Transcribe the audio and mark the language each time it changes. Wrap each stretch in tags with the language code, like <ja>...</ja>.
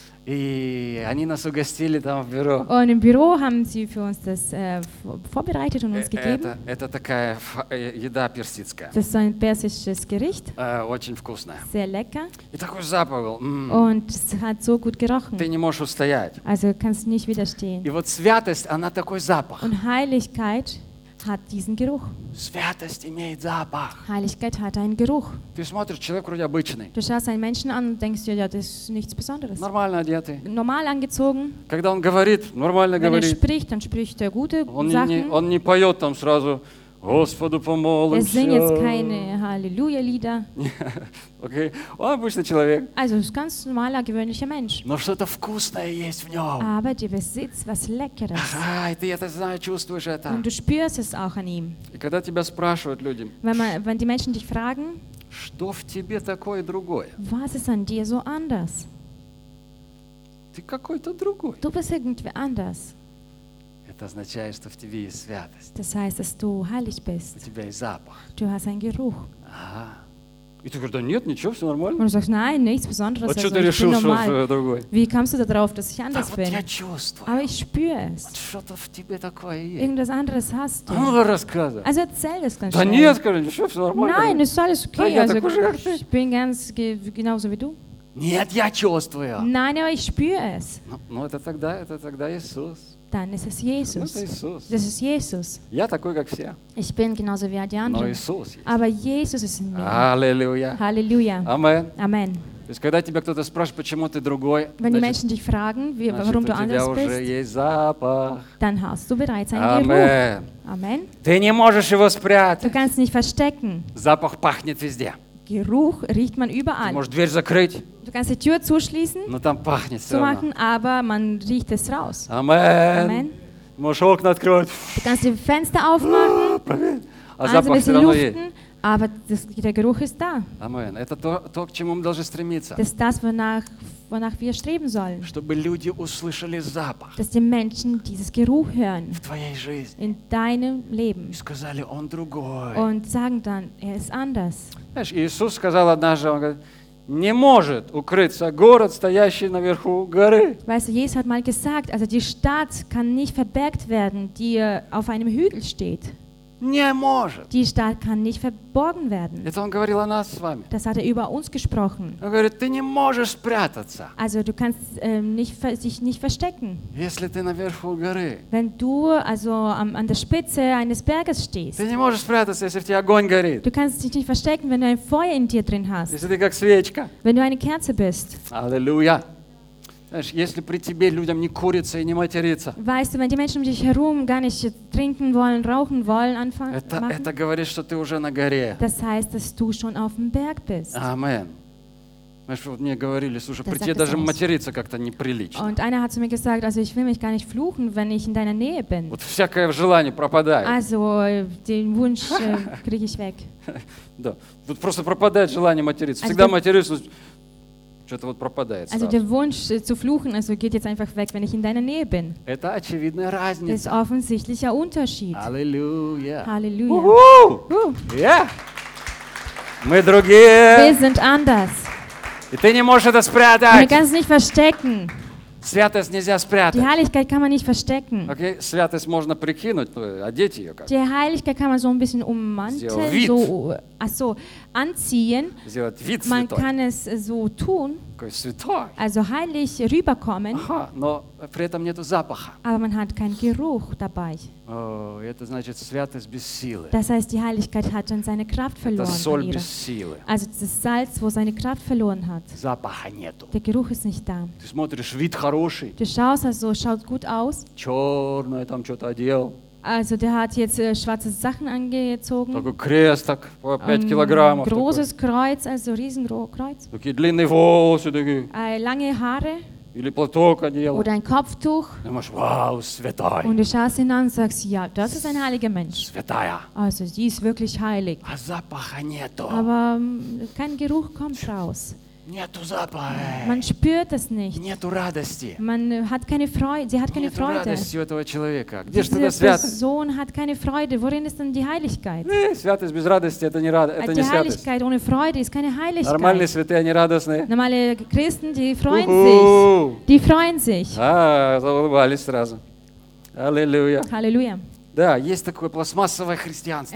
<ru>И они нас угостили там в бюро.</ru> <de>Und im Büro haben sie für uns das vorbereitet und uns gegeben.</de> <ru>Это такая еда персидская.</ru> <de>Das ist ein persisches Gericht.</de> <ru>Очень вкусное.</ru> <de>Sehr lecker.</de> <ru>И такой запах был.</ru> <de>Und es hat so gut gerochen.</de> <ru>Ты не можешь устоять.</ru> <de>Also kannst nicht widerstehen.</de> <ru>И вот святость, она такой запах.</ru> <de>Und Heiligkeit hat diesen Geruch.</de> <ru>Святость имеет запах.</ru> <de>Heiligkeit hat einen Geruch.</de> <ru>Ты смотришь, человек вроде обычный.</ru> <de>Du schaust einen Menschen an und denkst, ja, das ist nichts Besonderes.</de> <ru>Нормально одетый.</ru> <de>Normal angezogen.</de> <ru>Когда он говорит, нормально</ru> <de>Wenn</de> <ru>говорит.</ru> <de>Er spricht, dann spricht er gute</de> <ru>он</ru> <de>Sachen.</de> <ru>Он не поет там сразу Господу помолимся.</ru> <de>Er singt jetzt keine Halleluja-Lieder.</de> <ru>Okay. Он обычный человек.</ru> <de>Also, ist ganz normaler, gewöhnlicher Mensch.</de> <ru>Но что-то вкусное есть в нем.</ru> <de>Aber der besitzt was Leckeres.</de> <ru>Aha, и ты это знаешь, чувствуешь это.</ru> <de>Und du spürst es auch an ihm.</de> <ru>И когда тебя спрашивают люди,</ru> <de>wenn die Menschen dich fragen,</de> <ru>что в тебе такое другое?</ru> <de>Was ist an dir so anders?</de> <ru>Ты какой-то другой.</ru> <de>Du bist irgendwie anders.</de> <ru>Это означает, что в тебе есть святость.</ru> <de>Das heißt, dass du heilig bist.</de> <ru>У тебя есть запах.</ru> <de>Du hast einen Geruch.</de> <ru>Ага. И ты говоришь, да нет, ничего, все нормально.</ru> <de>Und du sagst, nein, nichts Besonderes.</de> <ru>А что ты решил, что я другой?</ru> <de>Wie kommst du da drauf, dass ich anders bin?</de> <ru>Вот я чувствую.</ru> <de>Aber ich spüre es. Und</de> <ru>что-то в тебе такое есть.</ru> <de>Irgendwas anderes hast du.</de> <ru>Ну, рассказывай.</ru> <de>Also erzähl das ganz</de> <ru>да</ru> <de>schnell.</de> <ru>Да нет, скажи, ничего, все нормально.</ru> <de>Nein, es ist alles okay.</de> <ru>Да,</ru> <de>also,</de> <ru>я такой же,</ru> <de>ich bin ganz genauso wie du.</de> <ru>Нет, я чувствую.</ru> <de>Nein, aber ich spüre es.</de> <ru>Ну, это тогда Иисус.</ru> <de>Dann ist es Jesus.</de> <ru>Ну, это Иисус.</ru> <de>Das ist Jesus.</de> <ru>Я такой, как все.</ru> <de>Ich bin genauso wie die anderen.</de> <ru>Но Иисус есть.</ru> <de>Aber Jesus ist in mir. Halleluja. Halleluja. Amen. Amen.</de> <ru>То есть, когда тебя кто-то спрашивает, почему ты другой,</ru> <de>Wenn</de> <ru>значит,</ru> <de>die Menschen dich fragen, wie,</de> <ru>значит,</ru> <de>warum du anders bist,</de> <ru>у тебя уже есть запах.</ru> <de>Dann hast du bereits einen Amen. Geruch. Amen.</de> <ru>Ты не можешь его спрятать.</ru> <de>Du kannst nicht verstecken.</de> <ru>Запах пахнет везде.</ru> <de>Geruch riecht man überall.</de> <ru>Ты можешь дверь закрыть.</ru> <de>Du kannst die Tür zuschließen,</de> <ru>Но там пахнет</ru> <de>zu machen, aber man riecht es raus. Amen. Amen. Du musst</de> <ru>Окна открывать.</ru> <de>Du kannst die Fenster aufmachen, also ein bisschen lüften, aber das, der Geruch ist da. Amen.</de> <ru>Это то, то, к чему мы должны стремиться.</ru> <de>Das ist das, wonach wir streben sollen.</de> <ru>Чтобы люди услышали запах.</ru> <de>Dass die Menschen dieses Geruch hören.</de> <ru>В твоей жизни.</ru> <de>In deinem Leben.</de> <ru>И сказали, он другой.</ru> <de>Und sagen dann, er ist anders.</de> <ru>Знаешь, Иисус сказал однажды, он говорит, Не может укрыться город, стоящий наверху горы.</ru> <de>Weißt du, Jesus hat mal gesagt, also die Stadt kann nicht verbergt werden, die auf einem Hügel steht.</de> <ru>Не может.</ru> <de>Die Stadt kann nicht verborgen werden.</de> <ru>Это он говорил о нас с вами.</ru> <de>Das hat er über uns gesprochen.</de> <ru>Он говорит, ты не можешь спрятаться.</ru> <de>Also du kannst dich nicht verstecken.</de> <ru>Если ты наверху горы.</ru> <de>Wenn du also an der Spitze eines Berges stehst.</de> <ru>Ты не можешь спрятаться, если в тебе огонь горит.</ru> <de>Du kannst dich nicht verstecken, wenn du ein Feuer in dir drin hast.</de> <ru>Если ты как свечка.</ru> <de>Wenn du eine Kerze bist. Halleluja.</de> <ru>Знаешь, если при тебе людям не курится и не матерится.</ru> <de>Weißt du, wenn die Menschen um dich herum gar nicht trinken wollen, rauchen wollen, anfangen.</de> <ru>Это говорит, что ты уже на горе.</ru> <de>Das heißt, dass du schon auf dem Berg bist. Amen.</de> <ru>Знаешь, вот мне говорили, слушай,</ru> <de>das</de> <ru>при тебе даже материться как-то неприлично.</ru> <de>Und einer hat zu mir gesagt, also ich will mich gar nicht fluchen, wenn ich in deiner Nähe bin.</de> <ru>Вот всякое желание пропадает.</ru> <de>Also den Wunsch kriege ich weg.</de> <ru>Да, вот просто пропадает желание материться. Всегда матерюсь. Что-то вот пропадает.</ru> <de>Also der Wunsch zu fluchen, also geht jetzt einfach weg, wenn ich in deiner Nähe bin.</de> <ru>Это очевидная разница.</ru> <de>Das ist offensichtlicher Unterschied. Halleluja. Halleluja.</de> <ru>Yeah. Мы другие.</ru> <de>Wir sind anders.</de> <ru>И ты не можешь это спрятать.</ru> <de>Und du kannst nicht verstecken.</de> <ru>Святость нельзя спрятать.</ru> <de>Die Heiligkeit kann man nicht verstecken.</de> <ru>Okay, святость можно прикинуть, одеть ее как.</ru> <de>Die Heiligkeit kann man so ein bisschen ummanteln, so, ach so, anziehen.</de> <ru>Сделать вид святой.</ru> <de>Man kann es so tun.</de> <ru>Какой святой.</ru> <de>Also heilig rüberkommen.</de> <ru>Aha, но при этом нету запаха.</ru> <de>Aber man hat keinen Geruch dabei.</de> <ru>О, это значит святость без силы.</ru> <de>Das heißt, die Heiligkeit hat dann seine Kraft verloren.</de> <ru>Это соль без силы.</ru> <de>Also das Salz, wo seine Kraft verloren hat.</de> <ru>Запаха нету.</ru> <de>Der Geruch ist nicht da.</de> <ru>Ты смотришь, вид хороший.</ru> <de>Du schaust also, schaut gut aus.</de> <ru>Черное там что-то одел.</ru> <de>Also der hat jetzt schwarze Sachen angezogen.</de> <ru>Такой крест, так, 5 килограммов.</ru> <de>Großes</de> <ru>такой.</ru> <de>Kreuz, also riesengroßes Kreuz.</de> <ru>Такие длинные волосы, такие.</ru> <de>Lange Haare.</de> <ru>или платок одел.</ru> <de>Oder ein Kopftuch. Du machst, wow,</de> <ru>святой.</ru> <de>Und du schaust ihn an und sagst, ja, das ist ein heiliger Mensch.</de> <ru>Святая.</ru> <de>Also sie ist wirklich heilig.</de> <ru>А запаха нету.</ru> <de>Aber kein Geruch kommt raus.</de> <ru>Нету запаха.</ru> <de>Man spürt es nicht.</de> <ru>Нету радости.</ru> <de>Man hat keine Freude. Sie hat keine</de> <ru>Нету</ru> <de>Freude.</de> <ru>Нету радости у этого человека. Где</ru> <de>Diese</de> <ru>ж тогда святость?</ru> <de>Person hat keine Freude. Worin ist denn die Heiligkeit?</de> <ru>Nee, святость без радости это не радость. Это не святость.</ru> <de>Heiligkeit ohne Freude ist keine Heiligkeit.</de> <ru>Нормальные святые они радостные. Нормальные</ru> <de>Christen die freuen sich. Die freuen sich.</de> <ru>А, заулыбались сразу. Аллилуйя. Аллилуйя. Да, есть такое пластмассовое христианство.</ru>